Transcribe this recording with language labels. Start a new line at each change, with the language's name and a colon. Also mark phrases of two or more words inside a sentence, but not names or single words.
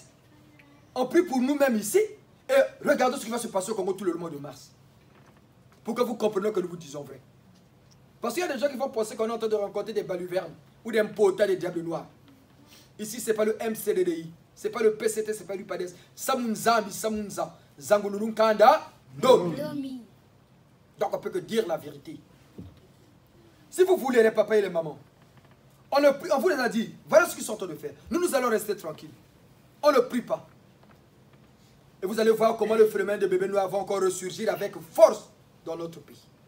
French: On prie pour nous-mêmes ici. Et regardez ce qui va se passer au Congo tout le mois de mars. Pour que vous compreniez que nous vous disons vrai. Parce qu'il y a des gens qui vont penser qu'on est en train de rencontrer des baluvernes ou des potas des diables noirs. Ici, ce n'est pas le MCDDI. Ce n'est pas le PCT, ce n'est pas l'UPADES.
Kongo: Samunzambi, Samunza. Zangulunkanda, Domi.
French: Donc on ne peut que dire la vérité. Si vous voulez les papas et les mamans, on vous les a dit, voilà ce qu'ils sont en train de faire. Nous allons rester tranquilles. On ne prie pas. Et vous allez voir comment le phénomène de bébés noirs va encore ressurgir avec force dans notre pays.